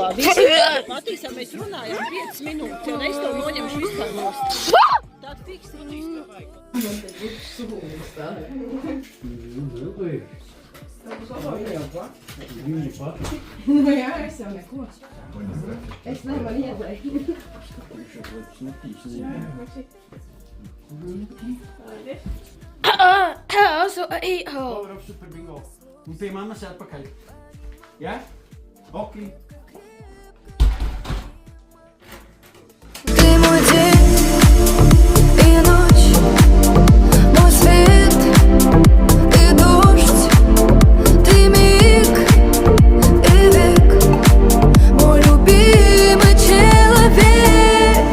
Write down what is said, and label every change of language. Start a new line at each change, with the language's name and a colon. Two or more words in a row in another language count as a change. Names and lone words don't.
Latvian: Matīsā, mēs runājam 5 minūtes, un es tev noņemšu vispār nost. Tā tiksi. Nu jā, es jau neko. Es nevaru ieteikt. Also a eat-hole.
English: Power up super bingo.
Latvian: Un pie mammas atpakaļ. Ja? Ok.
Russian: Ты мой день и ночь, мой свет и дождь, ты миг и век, мой любимый человек.